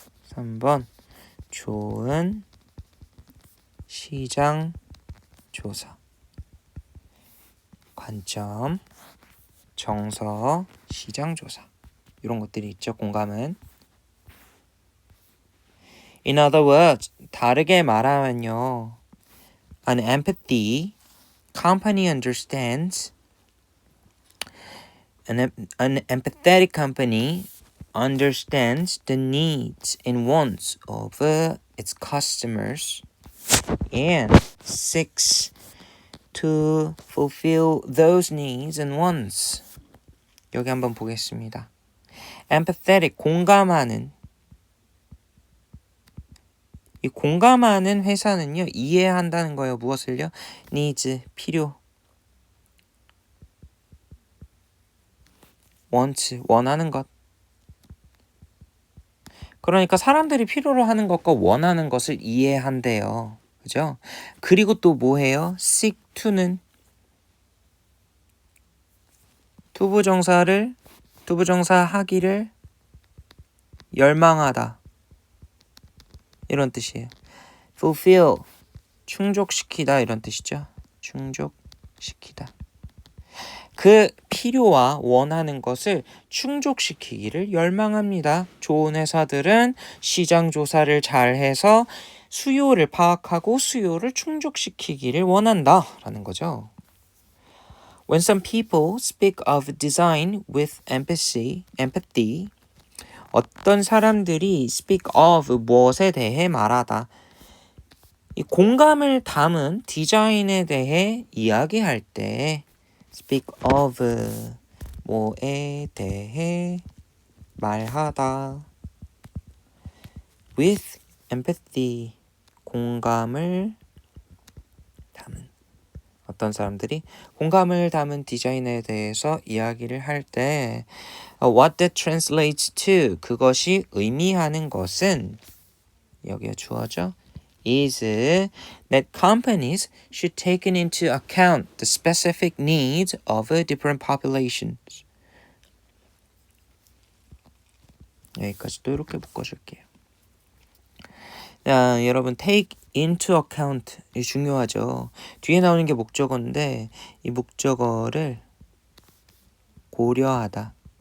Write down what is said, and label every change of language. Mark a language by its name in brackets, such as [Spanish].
[Korean] 3번 좋은 시장 조사 관점 정서 시장 조사 이런 것들이 있죠. [English] 공감은 In other words [Korean] 다르게 말하면요 [English] An empathy company understands an empathetic company understands the needs and wants of its customers and seeks to fulfill those needs and wants. [Korean] 여기 한번 보겠습니다. empathetic, 공감하는. 이 공감하는 회사는요, 이해한다는 거예요. 무엇을요? needs, 필요. wants, 원하는 것. 그러니까 사람들이 필요로 하는 것과 원하는 것을 이해한대요. 그죠? 그리고 또 뭐 해요? seek to는 투부정사 하기를 열망하다. 이런 뜻이에요. fulfill, 충족시키다 이런 뜻이죠. 충족시키다. 그 필요와 원하는 것을 충족시키기를 열망합니다. 좋은 회사들은 시장 조사를 잘 해서 수요를 파악하고 수요를 충족시키기를 원한다 라는 거죠. [English] When some people speak of design with empathy, [Korean] 어떤 사람들이 [English] speak of [Korean] 무엇에 대해 말하다. 이 공감을 담은 디자인에 대해 이야기할 때 speak of 뭐에 대해 말하다. [English] with empathy [Korean] 공감을 담은 어떤 사람들이 공감을 담은 디자인에 대해서 이야기를 할 때 [English] what that translates to [Korean] 그것이 의미하는 것은 여기에 주어져 [English] is that companies should take into account the specific needs of different populations. [Korean] 여기까지 또 이렇게 묶어줄게요. 자, 여러분 take into account 이 중요하죠. 뒤에 나오는 게 목적어인데 이 목적어를 고려하다.